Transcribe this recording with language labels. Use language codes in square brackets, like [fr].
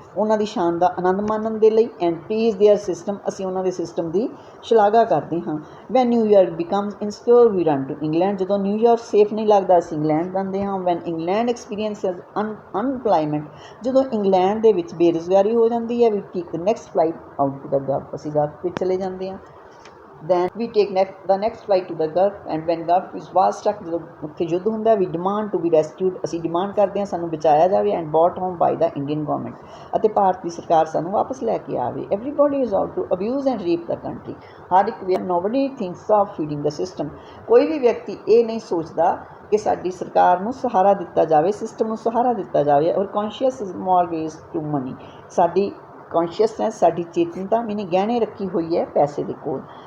[pa] ਉਹਨਾਂ ਦੀ ਸ਼ਾਨ ਦਾ ਆਨੰਦ ਮਾਣਨ ਦੇ ਲਈ [en] and praise their system, [pa] ਅਸੀਂ ਉਹਨਾਂ ਦੇ ਸਿਸਟਮ ਦੀ ਸ਼ਲਾਘਾ ਕਰਦੇ ਹਾਂ। [en] when New York becomes insecure we run to England, [pa] ਜਦੋਂ ਨਿਊਯਾਰਕ ਸੇਫ ਨਹੀਂ ਲੱਗਦਾ ਅਸੀਂ ਇੰਗਲੈਂਡ ਜਾਂਦੇ ਹਾਂ। [en] when England experiences unemployment, [pa] ਜਦੋਂ ਇੰਗਲੈਂਡ ਦੇ ਵਿੱਚ ਬੇਰੁਜ਼ਗਾਰੀ ਹੋ ਜਾਂਦੀ ਹੈ, [en] we take the next flight out to the Gulf, [pa] ਅਸੀਂ ਗਲਫ ਵਿੱਚ ਚਲੇ ਜਾਂਦੇ ਹਾਂ। [en] then we take the next flight to the Gulf, and when Gulf is war struck, [pa] ਜਦੋਂ ਉੱਥੇ ਯੁੱਧ ਹੁੰਦਾ, [en] we demand to be rescued, [pa] ਅਸੀਂ ਡਿਮਾਂਡ ਕਰਦੇ ਹਾਂ ਸਾਨੂੰ ਬਚਾਇਆ ਜਾਵੇ, [en] and brought home by the Indian government, [pa] ਅਤੇ ਭਾਰਤ ਦੀ ਸਰਕਾਰ ਸਾਨੂੰ ਵਾਪਸ ਲੈ ਕੇ ਆਵੇ। [en] everybody is out to abuse and rape the country, [pa] ਹਰ ਇੱਕ [en] nobody thinks of feeding the system, [pa] ਕੋਈ ਵੀ ਵਿਅਕਤੀ ਇਹ ਨਹੀਂ ਸੋਚਦਾ ਕਿ ਸਾਡੀ ਸਰਕਾਰ ਨੂੰ ਸਹਾਰਾ ਦਿੱਤਾ ਜਾਵੇ, ਸਿਸਟਮ ਨੂੰ ਸਹਾਰਾ ਦਿੱਤਾ ਜਾਵੇ। [en] our conscious is mortgage to money, [pa] ਸਾਡੀ ਕੌਨਸ਼ੀਅਸਨੈਸ, ਸਾਡੀ ਚੇਤਨਤਾ ਮੀਨਿੰਗ ਗਹਿਣੇ ਰੱਖੀ ਹੋਈ ਹੈ ਪੈਸੇ ਦੇ ਕੋਲ।